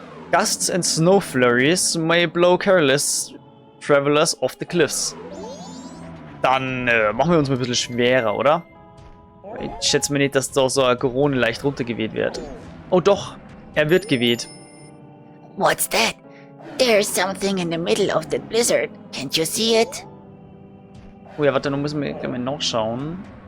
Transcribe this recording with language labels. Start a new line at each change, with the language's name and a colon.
English: Gusts and snow flurries may blow careless travelers off the cliffs.
German: Dann machen wir uns mal ein bisschen schwerer, oder? Ich schätze mir nicht, dass da so eine Corona leicht runtergeweht wird. Oh doch, er wird geweht.
English: What's that? There's something in the middle of the blizzard. Can't you see it?
German: Oh ja, warte, dann müssen wir mal nachschauen.